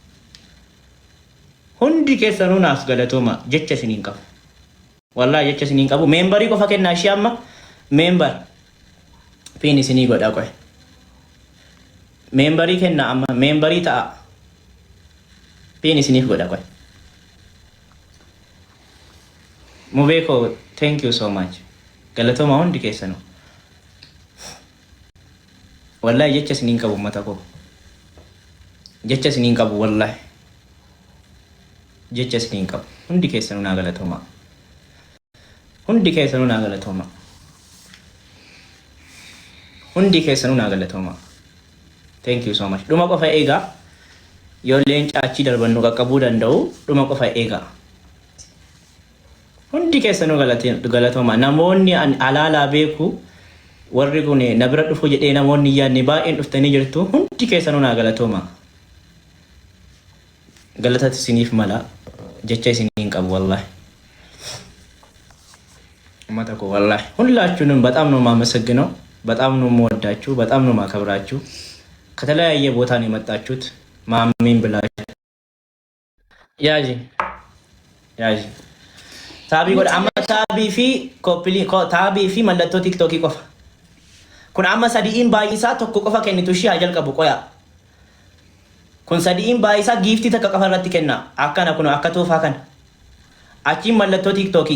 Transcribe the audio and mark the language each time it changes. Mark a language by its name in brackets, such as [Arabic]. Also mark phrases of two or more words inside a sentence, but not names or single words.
[Oromo] hundi keessanuu naaf galatooma jecha isiniin qabu wallahi jecha isiniin qabu meembarii qofa kennaa ishee amma meembar piin isinii godhaa qoe memberii kenna amma memberii ta'a piin isiniif godha qoy mubeeko [English] thank you so much [Oromo] galatooma hundi keessanuu wallahi jecha isiniin qabu ummata ko jecha isiniin qabu wallahi jecha isiniin qabu hundi keessanuu naa galatooma hundi keessanuu naa galatooma [English] thank you so much [Oromo] dhuma qofa eegaa yoo leenca achi darbannu qaqqabuu danda'u dhuma qofa eegaa hundi keessanuu galatooma namoonni alaalaa beeku warri kun na bira dhufu jedhee namoonni yaadne baay'een dhuftanii jirtu hundi keessanuu naa galatooma galatatu isiniif mala jecha isiniin qabu wallahi ummata ko wallahi [Amharic] ሁላችሁንም በጣም ነው የማመሰግነው በጣም ነው የምወዳችሁ በጣም ነው የማከብራችሁ ከተለያየ ቦታ ነው የመጣችሁት ማሚን ብላችሁ [Oromo] Yaaji. Yaaji. Taabii godha amma taabii fi koppilii taabii fi mallattoo TikTokii qofa. Kun amma sadiin baay'isaa tokko qofa kennitu shi jalqabu qoya. Kun sadiin baay'isaa giiftii takka qofa irratti kenna. Akkana kun akka toofaa kana. Achiin mallattoo TikTokii.